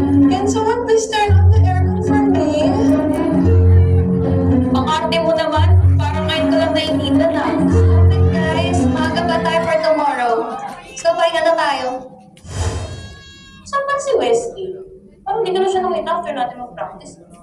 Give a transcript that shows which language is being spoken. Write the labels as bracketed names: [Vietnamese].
[English] Can someone please turn on the aircon for me? [Filipino] Ang arte mo naman, parang ngayon ko lang nainitan na. Guys, maaga pa tayo for tomorrow. So, pahinga na tayo. Saan ba si Wesley? Parang hindi ko na siya nakita after natin mag-practice.